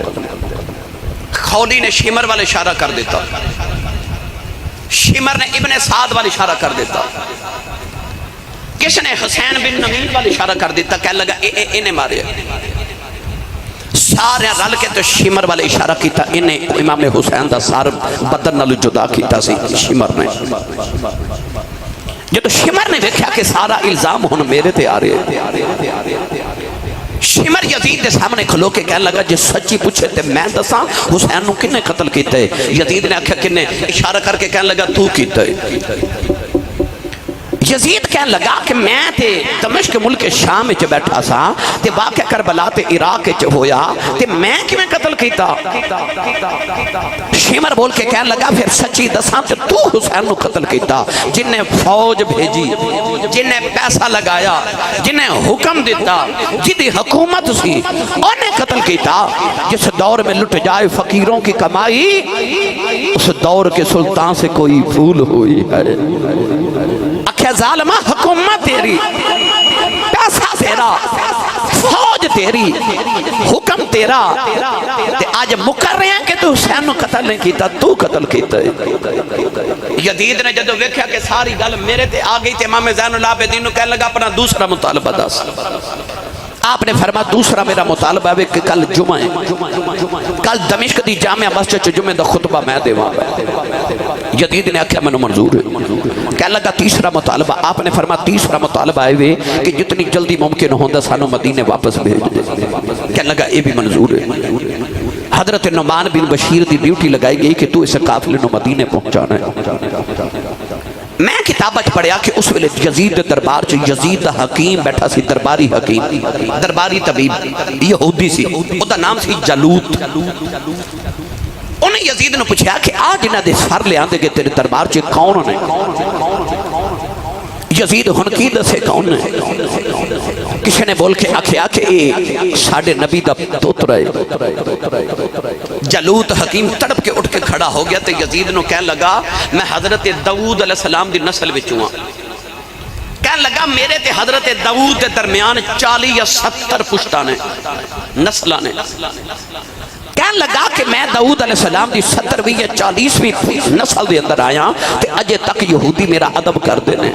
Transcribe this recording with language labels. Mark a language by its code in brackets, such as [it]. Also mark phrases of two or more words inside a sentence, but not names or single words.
[pa] خولی نے شمر والے اشارہ کر دیتا، شمر نے ابن سعد والے اشارہ کر دیتا، کس نے حسین بن نمیل والے اشارہ کر دیتا، کہہ لگا انہیں مارے۔ سارے رل کے تو شمر والے اشارہ کیتا، انہیں امام حسین دا سار بدن نال جدا کیتا سی شمر نے۔ جب شمر نے دیکھا کہ سارا الزام ہن میرے تے آ رہے، شمر یزید دے سامنے کھلو کے کہنے لگا جس سچی پوچھے تے میں دساں حسین نو کنے قتل کیتا ہے؟ یزید نے آکھا کنے؟ اشارہ کر کے کہنے لگا تو کیتا ہے۔ یزید کہنے لگا کہ میں تے دمشق ملک شام وچ بیٹھا سا تے واقعہ کربلا تے عراق وچ ہویا تے میں کیویں قتل کیتا؟ شمر بول کے کہنے لگا پھر سچی دساں تے تو حسین نو قتل کیتا؟ جن نے فوج بھیجی، جن نے پیسہ لگایا، جن نے حکم دیتا، جدی حکومت سی انہیں قتل کیتا۔ [ur] جس دور میں لٹ جائے فقیروں کی کمائی، اس دور کے سلطان سے کوئی بھول ہوئی ہے۔ [pa] اکھے ظالمہ حکومت تیری، پیسہ تیرا، فوج تیری، حکم تیرا، تے آج مکر رہے ہیں کہ تو حسین نو قتل نہیں کیتا، تو قتل کیتا ہے۔ یزید نے جدو ویکھیا کہ ساری گل میرے تے آ گئی تے امام زین العابدین نو کہنے لگا اپنا دوسرا مطالبہ دس۔ آپ نے فرمایا دوسرا میرا مطالبہ ہے کہ کل جمعہ ہے، کل دمشق دی جامع مسجد چ جمعہ دا خطبہ میں دیواں گا۔ یزید نے آکھیا مینوں منظور ہے۔ کہنے لگا تیسرا مطالبہ، آپ نے فرمایا تیسرا مطالبہ ہے کہ جتنی جلدی ممکن ہوندا سانوں مدینے واپس بھیج دے۔ کہنے لگا یہ بھی منظور ہے۔ حضرت نعمان بن بشیر دی ڈیوٹی لگائی گئی کہ تو اس قافلے نو مدینے پہنچانا ہے۔ میں کتابہ پڑھیا کہ اس ویلے یزید دے دربار چ یزید دا حکیم بیٹھا سی، درباری حکیم، درباری طبیب یہودی سی، او دا نام سی جالوت۔ انہیں یزید نے پوچھا کہ آج انہاں دے سر لے آندے کہ تیرے دربار چ کون نے؟ یزید ہن کی دسے کون نے؟ کسی نے بول کے آکھیا کہ اے ساڈے نبی دا پتر ہے۔ جالوت حکیم تڑپ کے اٹھ کے کھڑا ہو گیا تے یزید نو کہنے لگا میں حضرت داؤد [ar] علیہ السلام [pa] دی نسل وچوں ہاں۔ کہنے لگا میرے تے حضرت داؤد دے درمیان 40 یا 70 پشتاں نے، نسلاں نے۔ کہنے لگا کہ میں داؤد [ar] علیہ السلام [pa] دی 70ویں یا 40ویں نسل دے اندر آیا تے اجے تک یہودی میرا ادب کر دینے۔